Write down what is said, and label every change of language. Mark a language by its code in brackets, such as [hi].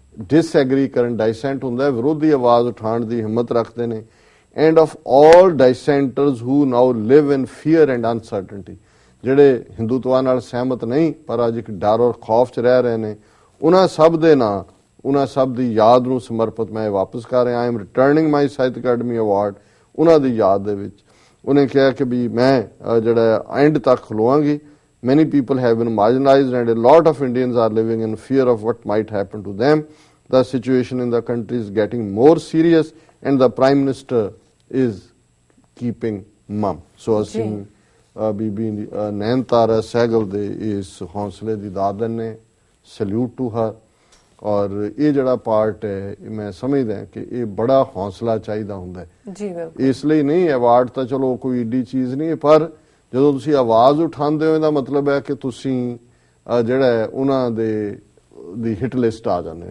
[pa] Disagree ਕਰਨ, ਡਾਈਸੈਂਟ ਹੁੰਦਾ ਵਿਰੋਧੀ ਆਵਾਜ਼ ਉਠਾਉਣ ਦੀ ਹਿੰਮਤ ਰੱਖਦੇ ਨੇ, [en] and of all dissenters who now live in fear and uncertainty, [pa] ਜਿਹੜੇ ਹਿੰਦੂਤਵਾ ਨਾਲ ਸਹਿਮਤ ਨਹੀਂ ਪਰ ਅੱਜ ਇੱਕ ਡਰ ਔਰ ਖੌਫ 'ਚ ਰਹਿ ਰਹੇ ਨੇ, ਉਹਨਾਂ ਸਭ ਦੇ ਨਾਂ, ਉਹਨਾਂ ਸਭ ਦੀ ਯਾਦ ਨੂੰ ਸਮਰਪਿਤ ਮੈਂ ਵਾਪਸ ਕਰ ਰਿਹਾ। [en] I am returning my Sahitya Akademi award [pa] ਉਹਨਾਂ ਦੀ ਯਾਦ ਦੇ ਵਿੱਚ। ਉਹਨੇ ਕਿਹਾ ਕਿ ਵੀ ਮੈਂ ਜਿਹੜਾ ਐਂਡ ਤੱਕ ਖਲੋਵਾਂਗੀ। [en] Many people have been marginalized and a lot of Indians are living in fear of what might happen to them. The situation in the country is getting more serious and the Prime Minister is keeping mum. [pa] So ਅਸੀਂ ਬੀਬੀ ਨੈਨਤਾਰਾ ਸਹਿਗਲ ਦੇ ਇਸ ਹੌਸਲੇ ਦੀ ਦਾਦ ਦਿੰਦੇ, [en] Salute to her. [pa] ਔਰ ਇਹ ਜਿਹੜਾ part ਹੈ ਮੈਂ ਸਮਝਦਾ ਕਿ ਇਹ ਬੜਾ ਹੌਸਲਾ ਚਾਹੀਦਾ ਹੁੰਦਾ ਹੈ। ਇਸ ਲਈ ਨਹੀਂ ਅਵਾਰਡ ਤਾਂ ਚਲੋ ਕੋਈ ਏਡੀ ਚੀਜ਼ ਨਹੀਂ, ਪਰ ਜਦੋਂ ਤੁਸੀਂ ਆਵਾਜ਼ ਉਠਾਉਂਦੇ ਹੋ ਇਹਦਾ ਮਤਲਬ ਹੈ ਕਿ ਤੁਸੀਂ ਜਿਹੜਾ ਉਹਨਾਂ ਦੀ ਹਿੱਟ ਲਿਸਟ ਆ ਜਾਂਦੇ।